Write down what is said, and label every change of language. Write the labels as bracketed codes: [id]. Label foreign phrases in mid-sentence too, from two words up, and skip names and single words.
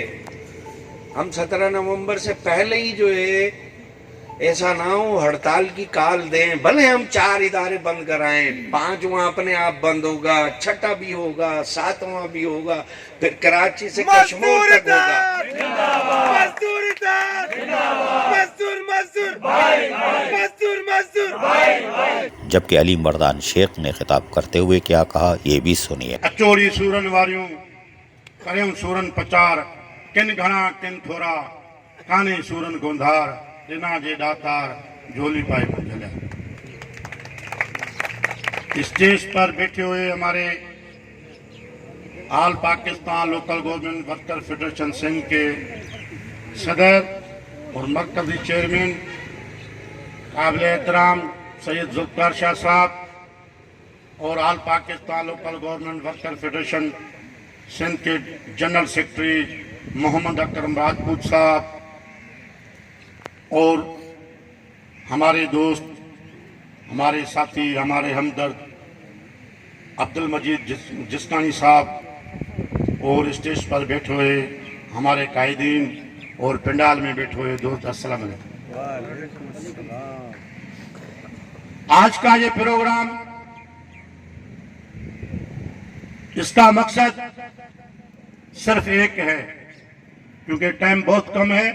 [ur] ہم 17 نومبر سے پہلے ہی جو ہے ایسا نہ ہو ہڑتال کی کال دیں، بھلے ہم 4 ادارے بند کرائیں، 5واں اپنے آپ بند ہوگا، 6واں بھی ہوگا، 7واں بھی ہوگا، پھر کراچی سے کشمیر تک ہوگا۔ جبکہ علی مردان شیخ نے خطاب کرتے ہوئے کیا کہا، یہ بھی سنیے۔ [sd] اچوری سورن واریوں کریوں سورن پچار، کن گھنا کن تھوڑا، کانے سورن گوندھار، ڈنا جے ڈاتار جھولی پائے کو جھلیا۔ [ur] اسٹیج پر بیٹھے ہوئے ہمارے آل پاکستان لوکل گورنمنٹ ورکر فیڈریشن سندھ کے صدر اور مرکزی چیئرمین قابل احترام سید ذوالفقار شاہ صاحب اور آل پاکستان لوکل گورنمنٹ ورکر فیڈریشن سندھ کے جنرل سیکرٹری محمد اکرم راجپوت صاحب اور ہمارے دوست ہمارے ساتھی، ہمارے ہمدرد عبدل مجید جستانی صاحب اور اسٹیج پر بیٹھے ہوئے ہمارے قائدین اور پنڈال میں بیٹھے ہوئے دوست، السلام علیکم. آج کا یہ پروگرام، اس کا مقصد صرف ایک ہے، کیونکہ ٹائم بہت کم ہے.